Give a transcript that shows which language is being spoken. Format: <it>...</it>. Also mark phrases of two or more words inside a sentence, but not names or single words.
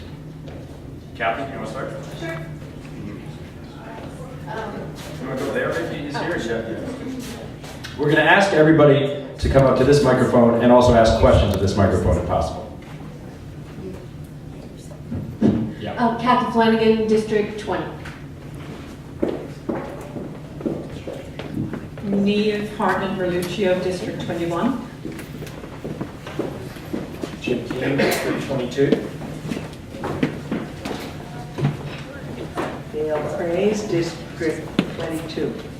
<en>Kathy, you want to start? Sure. You want to go there? Maybe he's here. We're going to ask everybody to come up to this microphone and also ask questions of this microphone if possible. Yeah. Kathy Flanagan, District 20. Neve Hartnett Merluccio, District 21. Jim King, District 22. Dale Fraze, District 22.</en>